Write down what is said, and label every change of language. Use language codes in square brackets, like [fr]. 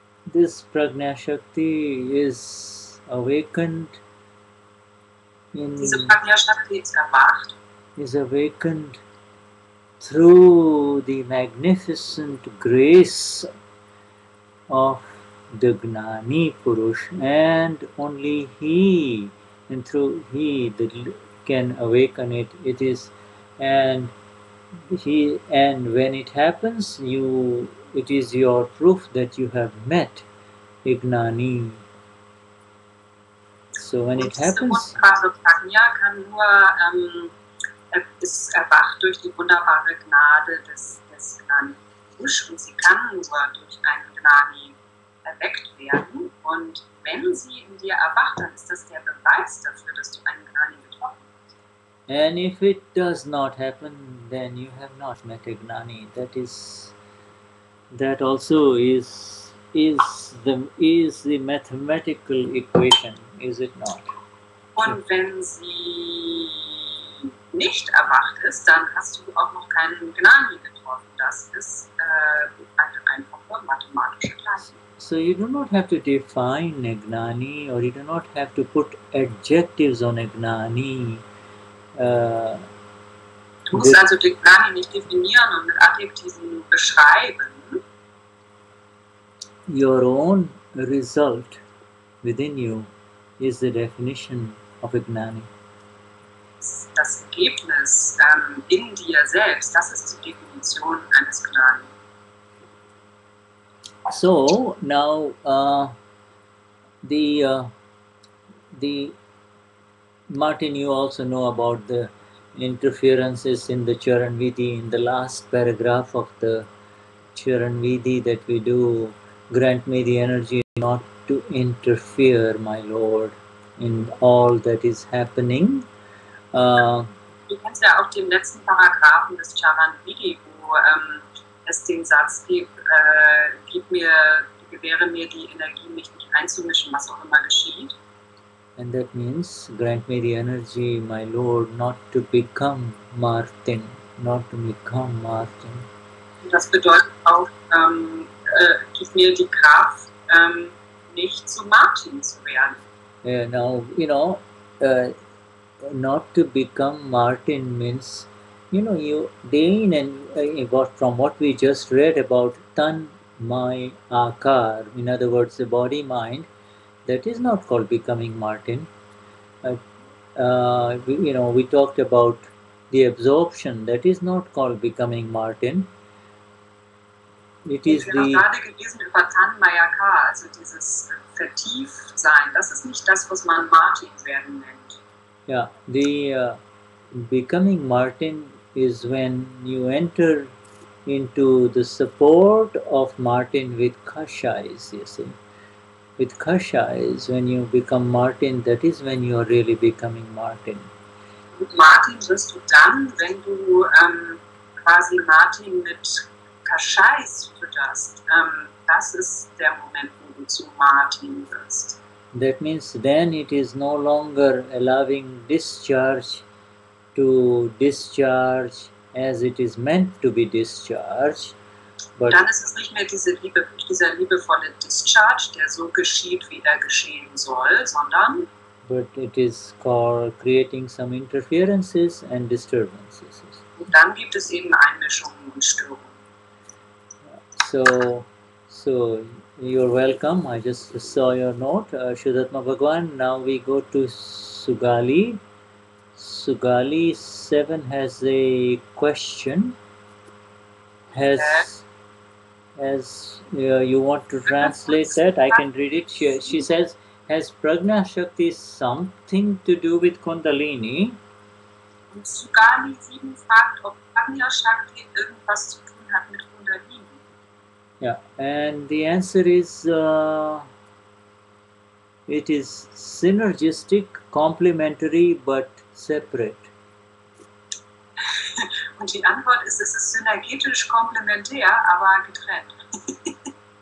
[en] This Prajna Shakti is awakened. [de] Diese Prajna Shakti ist erwacht. [en] Is awakened through the magnificent grace of the Gnani Purush, and only he, and through he that can awaken it. It is, and when it happens, it is your proof that you have met a Gnani. So when it happens, [de] Prajna kann nur ist erwacht durch die wunderbare Gnade des Gnani Purush und sie kann nur durch einen Gnani erweckt werden. Und wenn sie in dir erwacht, dann ist das der Beweis dafür, dass du einen Gnani getroffen hast. [en] And if it does not happen, then you have not met a Gnani. That also is the mathematical equation, is it not? [de] Und wenn sie nicht erwacht ist, dann hast du auch noch keinen Gnani getroffen. Das ist eine einfache mathematische Gleichung. [en] So you do not have to define a Gnani, or you do not have to put adjectives on a Gnani. [de] Du musst also den Gnani nicht definieren und mit Adjektiven beschreiben. [en] Your own result within you is the definition of a Gnani. [de] Das Ergebnis in dir selbst, das ist die Definition eines Gnani. [en] So now the Martin, you also know about the interferences in the Charan Vidhi. In the last paragraph of the Charan Vidhi that we do, grant me the energy not to interfere, my Lord, in all that is happening. [de] Du kennst ja auch den letzten Paragraphen des Charan Vidhi, wo es den Satz gibt, gib gewähre mir die Energie, mich nicht einzumischen, was auch immer geschieht. [en] And that means grant me the energy, my Lord, not to become Martin, not to become Martin. [de] Und das bedeutet auch, gib mir die Kraft, nicht zu Martin zu werden. [en] Now, not to become Martin means, you Dane and from what we just read about Tan Mai Akar, in other words, the body mind, that is not called becoming Martin. We talked about the absorption, that is not called becoming Martin. It is [de] wir haben gerade gelesen über Tanmayaka, also dieses Vertieft-Sein. Das ist nicht das, was man Martin werden nennt. [en] Yeah, the becoming Martin is when you enter into the support of Martin with kashais, you see. With kashais, when you become Martin, that is when you are really becoming Martin. [de] Und Martin wirst du dann, wenn du quasi Martin mit Kashais fütterst. Das ist der Moment, wo du zu Martin wirst. [en] That means then it is no longer allowing discharge to discharge as it is meant to be discharged. But [de] dann ist es nicht mehr dieser liebevolle Discharge, der so geschieht, wie er geschehen soll, sondern [en] but it is called creating some interferences and disturbances. [de] Und dann gibt es eben Einmischungen und Störungen. [en] So you're welcome. I just saw your note, Shudatma Bhagwan. Now we go to Sugali. Sugali 7 has a question. You want to translate that? I can read it. She says, has Prajna Shakti something to do with Kundalini? [de] Und Sugali 7 fragt, ob Prajna Shakti irgendwas zu tun hat mit Kundalini. [en] Yeah, and the answer is it is synergistic, complementary, but separate. [de] Und die Antwort ist, es ist synergetisch, komplementär, aber getrennt.